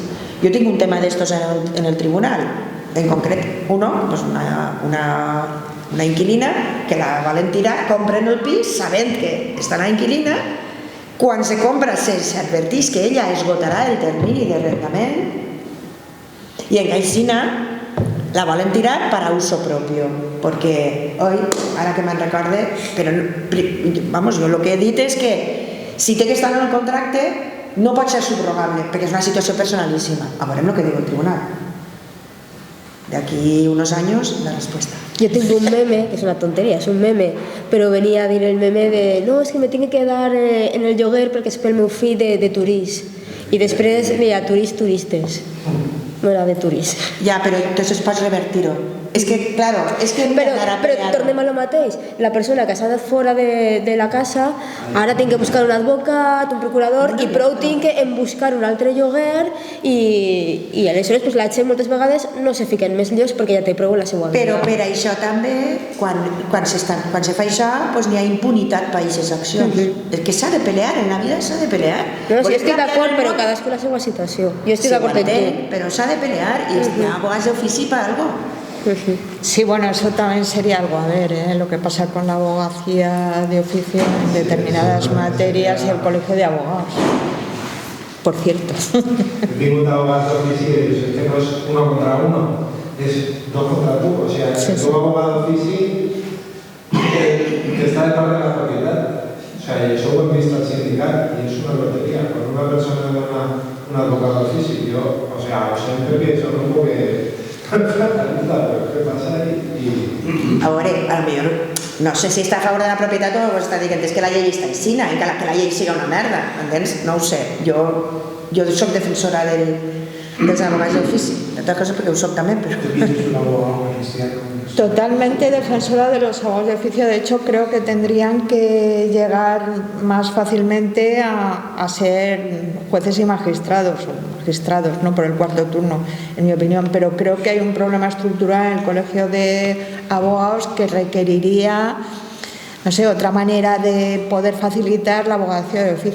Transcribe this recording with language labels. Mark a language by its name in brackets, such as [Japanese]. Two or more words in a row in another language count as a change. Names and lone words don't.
[Catalan] Jo tinc un tema d'estos en el tribunal, en concret una inquilina que la volen tirar, compren el pis sabent que està la inquilina. Quan se compra s'advertís que ella esgotarà el termini d'arrendament i en Caixina la volen tirar per a [Spanish] uso propio, [Catalan] perquè, ara que me'n recorde, però, vamos, jo el que he dit és que si té que estar en el contracte no pot ser subrogable, perquè és una situació personalíssima. A veure el que diu el tribunal. [Spanish] D'aquí unos años, la respuesta. Yo tengo un meme, que es una tontería, es un meme, pero venía a [Catalan] dir el meme de no, és que me tinc que quedar en el lloguer perquè és pel meu fill de turís. I després deia turistes. No era de turís. Ja, però entonces pots revertir-ho. És que, claro, és que... Però tornem a lo mateix. La persona que s'ha anat fora de la casa ara tinc que buscar un advocat, un procurador, i prou tinc que buscar un altre lloguer i aleshores la gent moltes vegades no se fiquen més líos perquè ja té prou en la seva vida. Però per això també, quan se fa això, n'hi ha impunitat per aquestes accions. És que s'ha de pelear, en la vida s'ha de pelear. No, sí, estic d'acord, però cadascú la seva situació. Jo estic d'acord amb tu. Però s'ha de pelear i hi ha abogats d'ofici per algo. [Spanish] Sí, bueno, eso también sería algo a ver, lo que pasa con la abogacía de oficio en determinadas materias y el colegio de abogados. Por cierto. El tipo de abogados de oficio es que no es 1 contra 1, es 2 contra tú. O sea, sí, tú abogado de oficio que está de parte de la propiedad. O sea, eso lo he visto al sindical y es una lotería. Cuando una persona dona un abogado de oficio, yo, o sea, siempre pienso un poco que... ¿Qué pasa ahí? [Catalan] A veure, potser no sé si està a favor de la propietat o està dient que la llei està aixina i que la llei siga una merda, entens? No ho sé, jo soc defensora dels abogats d'ofici, d'altres coses perquè ho soc també, però... [Spanish] Totalmente defensora de los abogados de oficio. De hecho, creo que tendrían que llegar más fácilmente a ser jueces y magistrados. registrados, ¿no?, por el cuarto turno, en mi opinión, pero creo que hay un problema estructural en el Colegio de Abogados que requeriría, no sé, otra manera de poder facilitar la abogacía de oficio.